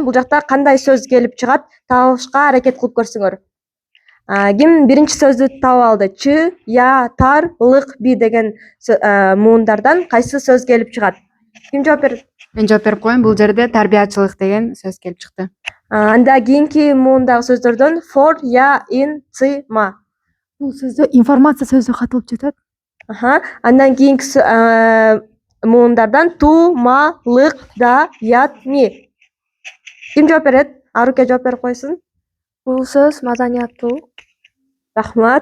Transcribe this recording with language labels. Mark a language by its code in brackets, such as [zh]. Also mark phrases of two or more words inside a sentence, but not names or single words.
[ky] Бул жакта кандай сөз келип чыгат? Табышка аракет кылып көрсөңөр. Ким биринчи сөздү таап алды? Чы, я, тар, лык, би деген муундардан кайсы сөз келип чыгат? Ким жооп берет? Мен жооп берип коеюн. Бул жерде тарбиячылык деген сөз келип чыкты. Анда кийинки муундагы сөздөрдөн for, я, in, ци, ма. Бул сөздө информация сөзү катылып жатат. Андан кийинки муундардан ту, ма, лык, да, ят, ми. Ким жооп берет? Аруке жооп берип койсун. Бул сөз маданияттуулук. Рахмат.